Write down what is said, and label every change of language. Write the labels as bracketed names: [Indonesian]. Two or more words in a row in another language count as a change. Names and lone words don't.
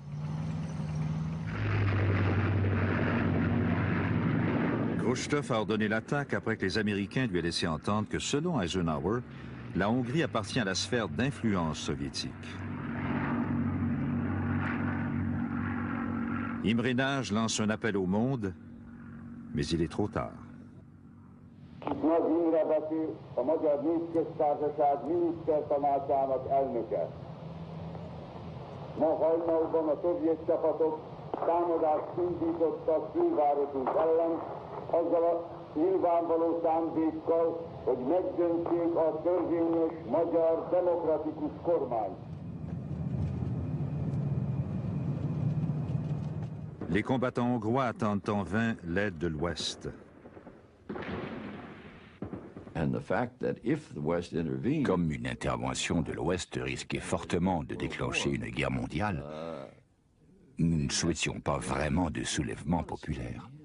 [French] Khrouchtchev a ordonné l'attaque après que les Américains lui aient laissé entendre que, selon Eisenhower, la Hongrie appartient à la sphère d'influence soviétique. Imre Nagy lance un appel au monde, mais il est trop tard. [Hungarian] Nagy Imre Beki, a Magyar Népköztársaság minisztertanácsának elnöke. Ma hajnalban a szovjet csapatok támadást indítottak fővárosunk ellen, azzal a nyilvánvaló szándékkal, hogy megdöntsék a törvényes magyar demokratikus kormányt. [French] Les combattants hongrois attendent en vain l'aide de l'Ouest. Comme une intervention de l'Ouest risquait fortement de déclencher une guerre mondiale, nous ne souhaitions pas vraiment de soulèvement populaire.